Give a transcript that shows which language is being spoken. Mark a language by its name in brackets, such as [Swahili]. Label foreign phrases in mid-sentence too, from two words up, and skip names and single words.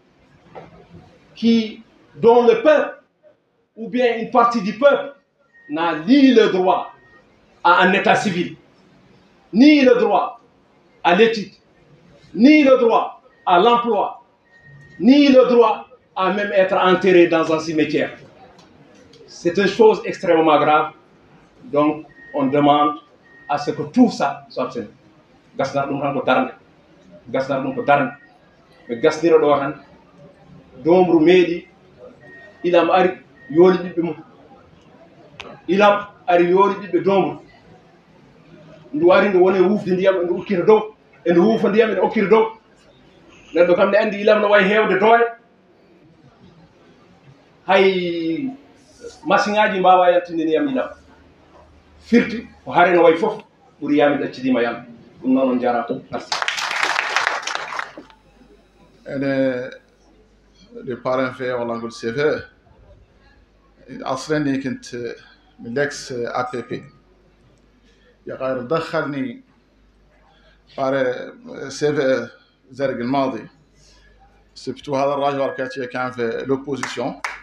[French] dont le peuple ou bien une partie du peuple n'a ni le droit à un état civil ni le droit à l'étude, ni le droit à l'emploi, ni le droit à même être enterré dans un cimetière. C'est une chose extrêmement grave. Donc, on demande à ce que tout ça soit obtenu. [Fula] Gasnar ɗum tan ko darde, gasnar ɗum ko darde. ɓe gasnira ɗo tan domru meeɗi ilam ari yooli ɓiɓɓe mum, ilam ari yooli ɓiɓɓe domru, ndu wari ndu woni wufde ndiyam e ndu ukkita dow, e ndu wuufa ndiyam e ndu okkita dow. Neɗɗo kam ne anndi ilam no wayi heewde doole, hay machine ŋaji mbawa yaltinde ndiyam ilam. Firti ko hare no wayi fof ɓuri yami ɗaccidima yam. ɗum noon on jarama. [French] Merci. [Arabic] اللي بارين فيه والله نقول سي في اصلا كنت من الاكس اي بي بي يا غير دخلني باري سي في زرق الماضي سبتوا هذا الراجل وركاتيه كان في لوبوزيسيون.